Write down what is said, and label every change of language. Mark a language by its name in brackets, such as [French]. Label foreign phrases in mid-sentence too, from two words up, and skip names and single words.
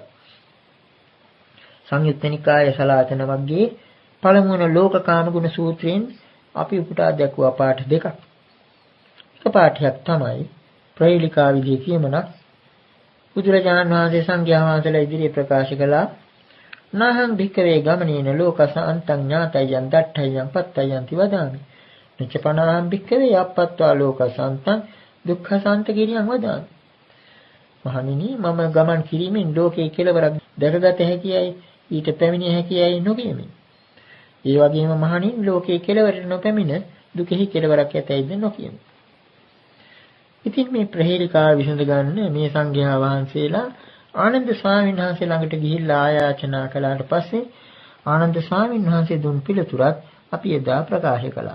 [Sinhala] සංයුත්ත නිකායේ සලායතන වර්ගයේ පළමුවන ලෝකකාම ගුණ සූත්‍රයෙන් අපි උපුටා දැක්වුවා පාඨ දෙකක්. එක පාඨයක් තමයි ප්‍රහේලිකා විදිහේ කියමනක් බුදුරජාණන් වහන්සේ සංඝයා වහන්සේලා ඉදිරියේ ප්‍රකාශ කළා. [Pali] නාහං භික්ඛවේ ගමනේන ලෝකස අන්තං ඥාතයන් දට්ඨයන් පත්තයන් තිවදාමි. නිච්චපනාහං භික්ඛවේ අප්පත්වා ලෝකස අන්තං දුක්ඛසන්ත කිරියං වදාමි. [Sinhala] මහණෙනි මම ගමන් කිරීමෙන් ලෝකයේ කෙලවරක් දැකගත හැකියයි ඊට පැමිණිය හැකියයි නොකියමි. ඒ වගේම මහණෙනි ලෝකයේ කෙලවරට නොපැමිණ දුකෙහි කෙලවරක් ඇතැයිද නොකියමි. ඉතින් මේ ප්‍රහේලිකාව විසඳ ගන්න මේ සංඝයා වහන්සේලා ආනන්ද ස්වාමීන් වහන්සේ ළඟට ගිහිල්ලා ආයාචනා කළාට පස්සේ ආනන්ද ස්වාමීන් වහන්සේ දුන් පිළිතුරක් අපි එදා ප්‍රකාශ කළා.